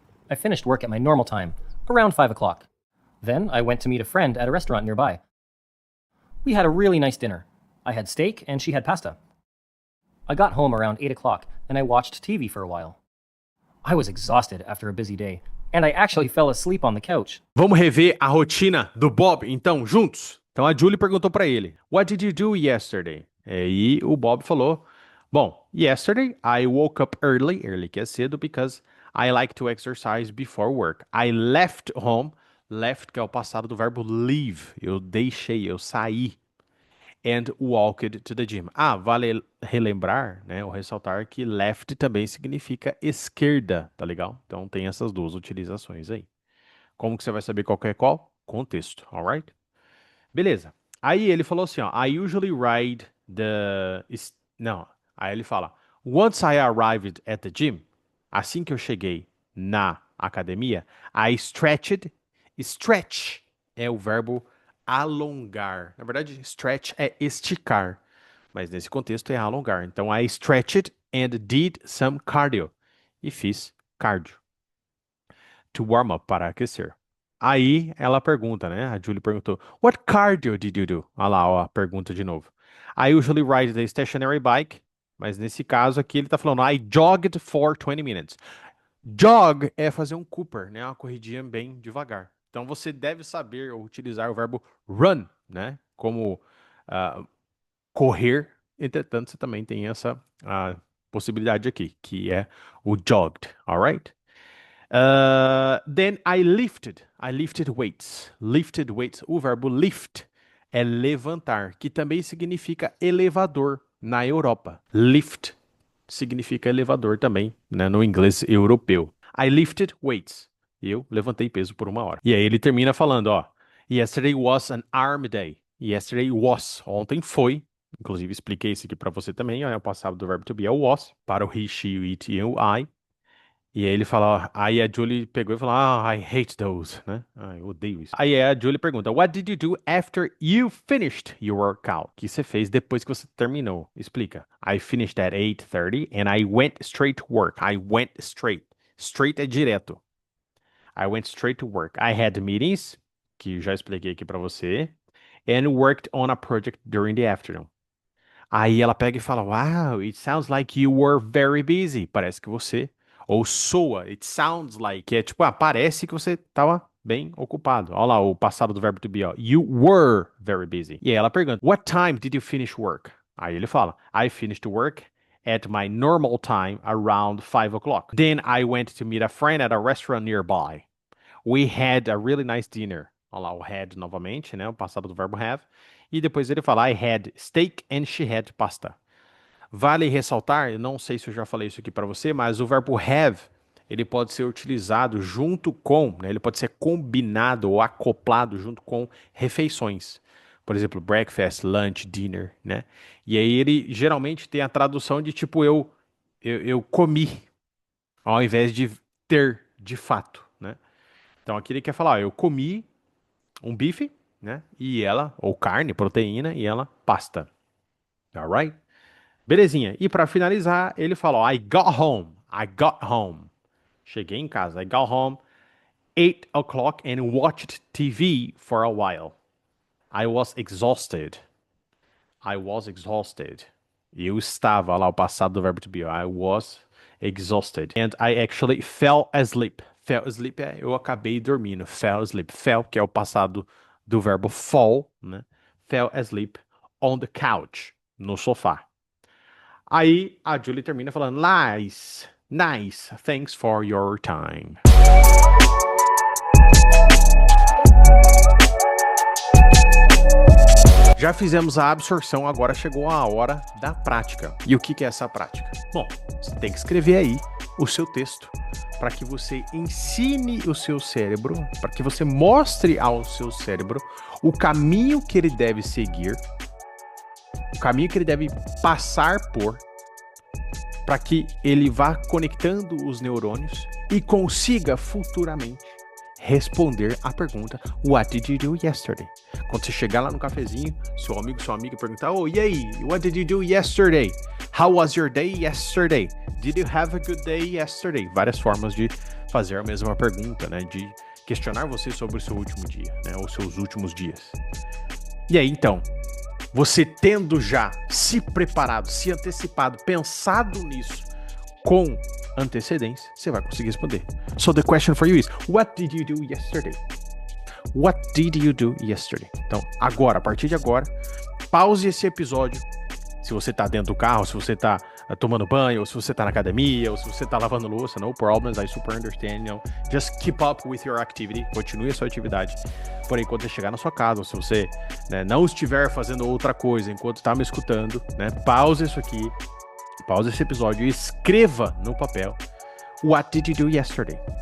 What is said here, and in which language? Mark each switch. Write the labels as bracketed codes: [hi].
[en] I finished work at my normal time, around 5 o'clock. Then I went to meet a friend at a restaurant nearby. We had a really nice dinner. I had steak and she had pasta. I got home around 8 o'clock and I watched TV for a while. I was exhausted after a busy day, and I actually fell asleep on the couch. [pt] Vamos rever a rotina do Bob, então, juntos? Então, a Julie perguntou para ele, [en] What did you do yesterday? [pt] E o Bob falou, bom, [en] yesterday I woke up early, early [pt] que é cedo, [en] because I like to exercise before work. I left home, left [pt] que é o passado do verbo leave, eu deixei, eu saí. [en] And walked to the gym. [pt] Ah, vale relembrar, né, ou ressaltar que left também significa esquerda, tá legal? Então tem essas duas utilizações aí. Como que você vai saber qual que é qual? Contexto, [en] alright? [pt] Beleza. Aí ele falou assim, ó, [en] I usually ride the... [pt] Não, aí ele fala, [en] Once I arrived at the gym, [pt] assim que eu cheguei na academia, [en] I stretched. [pt] Stretch é o verbo alongar. Na verdade, stretch é esticar, mas nesse contexto é alongar. [en] Então, I stretched and did some cardio. [pt] E fiz cardio. [en] To warm up, [pt] para aquecer. Aí ela pergunta, né? A Julie perguntou, [en] What cardio did you do? [pt] Olha lá, ó, a pergunta de novo. [en] I usually ride the stationary bike. [pt] Mas nesse caso aqui ele tá falando, [en] I jogged for 20 minutes. [pt] Jog é fazer um Cooper, né? Uma corridinha bem devagar. Então você deve saber utilizar o verbo run, né? Como correr. Entretanto, você também tem essa possibilidade aqui, que é o jogged, [en] alright? Then I lifted. I lifted weights. Lifted weights. [pt] O verbo lift é levantar, que também significa elevador na Europa. Lift. significa elevador também, né, no inglês europeu. [en] I lifted weights. [pt] Eu levantei peso por 1 hora. E aí ele termina falando, ó, [en] yesterday was an arm day. Yesterday was. [pt] Ontem foi. Inclusive expliquei isso aqui pra você também, ó, é o passado do verbo to be é o was, para o he, she, it e o I. E aí ele fala, aí a Julie pegou e falou, [en] I hate those, [pt] né? Eu odeio isso. Aí a Julie pergunta, [en] what did you do after you finished your workout? [pt] O que você fez depois que você terminou? Explica. [en] I finished at 8:30 and I went straight to work. I went straight. [pt] Straight é direto. [en] I went straight to work. I had meetings, [pt] que já expliquei aqui pra você, [en] and worked on a project during the afternoon. [pt] Aí ela pega e fala, [en] wow, it sounds like you were very busy. [pt] Parece que você, ou soa, [en] it sounds like, [pt] que é tipo, parece que você estava bem ocupado. Olha lá o passado do verbo to be, ó. [en] You were very busy. [pt] E aí ela pergunta, [en] what time did you finish work? [pt] Aí ele fala, [en] I finished work at my normal time around 5 o'clock. Then I went to meet a friend at a restaurant nearby. We had a really nice dinner. [pt] Olha lá o had novamente, né? O passado do verbo have. E depois ele fala, [en] I had steak and she had pasta. [pt] Vale ressaltar, eu não sei se eu já falei isso aqui para você, mas o verbo have, ele pode ser utilizado junto com, né? Ele pode ser combinado ou acoplado junto com refeições. Por exemplo, breakfast, lunch, dinner, né? E aí ele geralmente tem a tradução de tipo eu comi, ao invés de ter de fato, né? Então aqui ele quer falar, eu comi um bife, né? E ela, ou carne, proteína, e ela pasta. [en] Alright? [pt] Belezinha. E para finalizar, ele fala, ó, [en] I got home. I got home. [pt] Cheguei em casa. [en] I got home 8 o'clock and watched TV for a while. I was exhausted. I was exhausted. [pt] Eu estava, lá o passado do verbo to be. [en] I was exhausted. And I actually fell asleep. Fell asleep [pt] é eu acabei dormindo. [en] Fell asleep. [pt] Fell, que é o passado do verbo fall, né? [en] Fell asleep on the couch. [pt] No sofá. Aí a Julie termina falando, [en] nice, nice, thanks for your time. [pt] Já fizemos a absorção, agora chegou a hora da prática. E o que é essa prática? Bom, você tem que escrever aí o seu texto para que você ensine o seu cérebro, para que você mostre ao seu cérebro o caminho que ele deve seguir, o caminho que ele deve passar por, para que ele vá conectando os neurônios e consiga futuramente responder a pergunta [en] What did you do yesterday? [pt] Quando você chegar lá no cafezinho, seu amigo, sua amiga perguntar, [en] oh, [pt] e aí? [en] What did you do yesterday? How was your day yesterday? Did you have a good day yesterday? [pt] Várias formas de fazer a mesma pergunta, né? De questionar você sobre o seu último dia, né? Ou seus últimos dias. E aí, então, você tendo já se preparado, se antecipado, pensado nisso com antecedência, você vai conseguir responder. [en] So the question for you is, what did you do yesterday? What did you do yesterday? [pt] Então, agora, a partir de agora, pause esse episódio. Se você tá dentro do carro, se você tá tomando banho, ou se você tá na academia, ou se você tá lavando louça, [en] no problems, I super understand, you know. Just keep up with your activity, [pt] continue a sua atividade. Porém, quando você chegar na sua casa, ou se você, né, não estiver fazendo outra coisa enquanto tá me escutando, né, pause isso aqui, pause esse episódio e escreva no papel [en] What did you do yesterday?